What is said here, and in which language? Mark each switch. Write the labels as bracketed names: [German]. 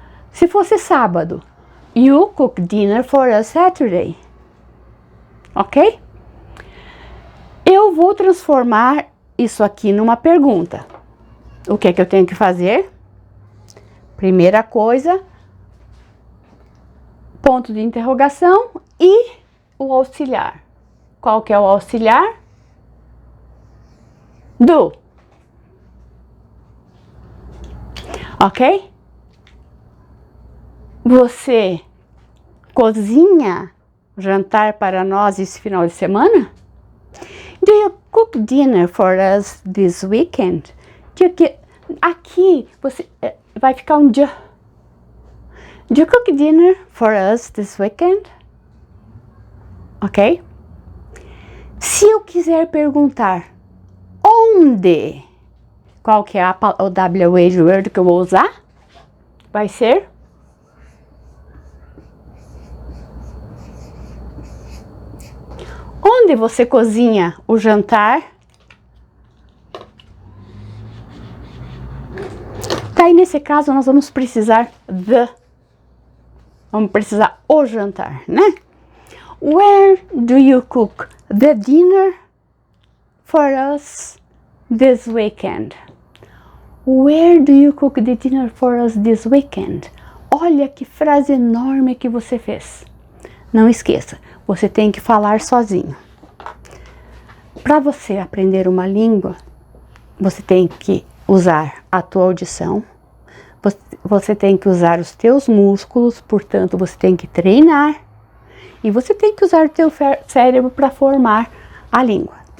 [Portuguese] Se fosse sábado, [English] you cook dinner for us Saturday. Ok? [Portuguese] Eu vou transformar isso aqui numa pergunta. O que é que eu tenho que fazer? Primeira coisa, ponto de interrogação e o auxiliar. Qual que é o auxiliar? [English] Do. Ok? [Portuguese] Você cozinha jantar para nós esse final de semana? [English] Do you cook dinner for us this weekend? [Portuguese] Aqui você vai ficar um do. [English] Do you cook dinner for us this weekend? Ok? [Portuguese] Se eu quiser perguntar onde, qual que é o WH word que eu vou usar? Vai ser onde você cozinha o jantar? Daí nesse caso nós vamos precisar vamos precisar o jantar, né? [English] Where do you cook the dinner for us this weekend? Where do you cook the dinner for us this weekend? [Portuguese] Olha que frase enorme que você fez. Não esqueça, você tem que falar sozinho. Para você aprender uma língua, você tem que usar a tua audição, você tem que usar os teus músculos, portanto, você tem que treinar e você tem que usar o teu cérebro para formar a língua.